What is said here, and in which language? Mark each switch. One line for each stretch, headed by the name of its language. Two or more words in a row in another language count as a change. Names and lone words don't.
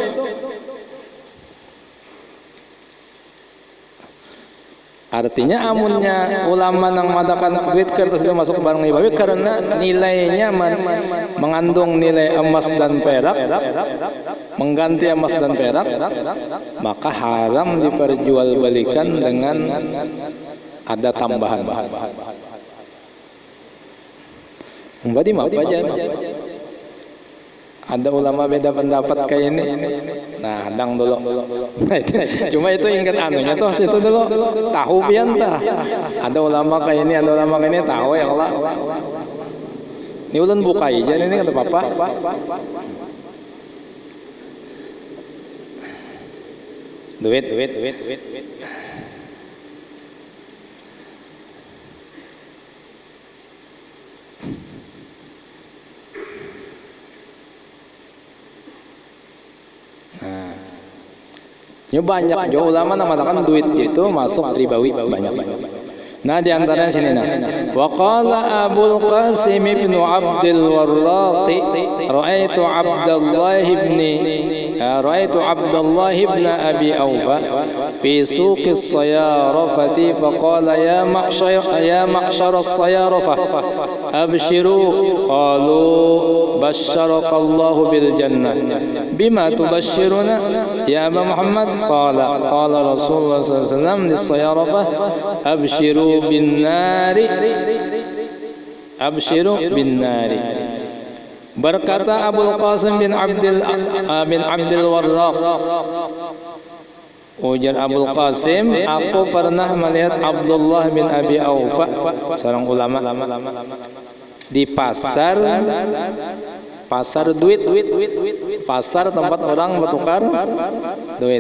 Indonesian: Artinya amunnya ulama yang mengatakan duit kertas itu masuk barang ribawi karena nilainya mengandung nilai emas dan perak, mengganti emas dan perak, maka haram diperjualbelikan dengan ada tambahan. Berarti apa aja? Ada ulama beda pendapat kayak ini. Nah,
Banjar: dang dulu. Cuma itu ingat anunya tuh situ dulu. Tahu pian tah.
Indonesian: Ada ulama kayak ini, ada ulama kayak ini tahu
Arabic: يا الله.
Banjar: Ini ulun buka aja ini kata Papa. Duit.
Indonesian: Ya banyak juga ulama mengatakan duit itu masuk ribawi banyak.
Banjar: Nah di antaranya sini nah.
Arabic: وقال أبو القاسم ابن عبد الوراق رأيت عبد الله ابن أبي أوفى في سوق الصيارفة فقال يا معشر الصيارفة أبشروا قالوا بشرك الله بالجنة بما تبشرون يا أبا محمد قال رسول الله صلى الله عليه وسلم للصيارفة أبشروا بالنار.
Indonesian: Berkata Abul Qasim bin Abdul Warraq, ujar Abul Qasim, aku pernah melihat Abdullah bin Abi Awfa, seorang ulama, di pasar duit, pasar tempat orang bertukar duit.